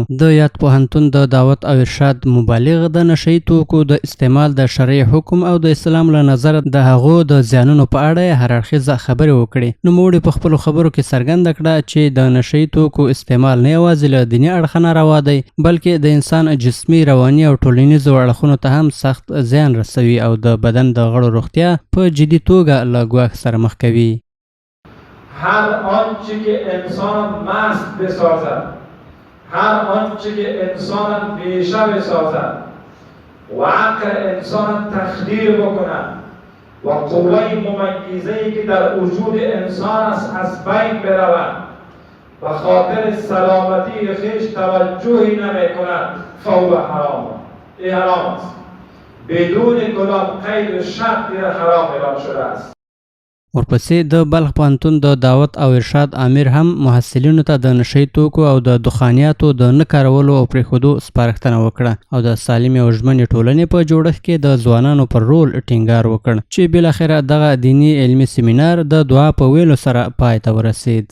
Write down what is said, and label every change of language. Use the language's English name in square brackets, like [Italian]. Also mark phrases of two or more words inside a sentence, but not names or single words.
[Pashto] د یاد پوهنتون د دعوت او ارشاد مبلغ د نشه یي توکو د استعمال د شرعي حکم او د اسلام له نظره د هغو د زیانونو په اړه هر اړخیزه خبرې وکړې. نوموړي په خپلو خبرو کې څرګنده کړه چې د نشه یي توکو استعمال نه یوازې له دیني اړخه ناروا دی بلکې د انسان جسمي، رواني او ټولنیزو اړخونو ته هم سخت زیان رسوي او د بدن د غړو روغتیا په جدي توګه له ګواښ سره مخ کوي. [Persian] هر آنچه که انسان مست بسازد، هر آنچه که انسان بیشه بسازد و عقل انسان تخدیر بکند و قوه ممیزه‌ای که در وجود انسان است از بین برود و خاطر سلامتی خویش توجهی نمی‌کند [Arabic] فهو حرام. [Persian] این حرام است. بدون کدام قید و شرط حرام اعلام شده است. [Pashto] ورپسې د بلخ پوهنتون د دعوت او ارشاد امیر هم محصلینو ته د نشه یي توکو او د دخانیاتو د نه کارولو او پرېښودو سپارښتنه وکړه او د سالمې او ژمنې ټولنې په جوړښت کې د ځوانانو پر رول ټینګار وکړ چې بالاخره دغه دیني علمي سیمینار د دعا په ویلو سره پای ته ورسید.